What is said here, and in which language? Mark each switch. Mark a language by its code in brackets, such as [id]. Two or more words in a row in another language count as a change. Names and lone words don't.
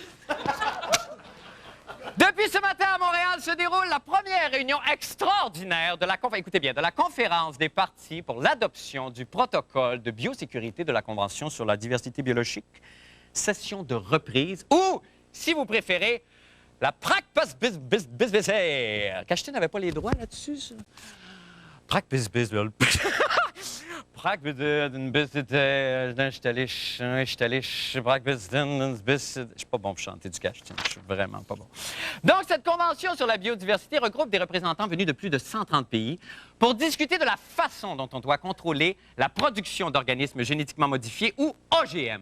[fr] Depuis ce matin, à Montréal, se déroule la première réunion extraordinaire de la conférence des parties pour l'adoption du protocole de biosécurité de la Convention sur la diversité biologique. Session de reprise ou, si vous préférez, la prac-bis-bis-bis-bis-bis-bis. Cacheté n'avait pas les droits là-dessus, ça. Prac-bis-bis, je suis pas bon pour chanter du cache, je suis vraiment pas bon. Donc, cette convention sur la biodiversité regroupe des représentants venus de plus de 130 pays pour discuter de la façon dont on doit contrôler la production d'organismes génétiquement modifiés ou OGM.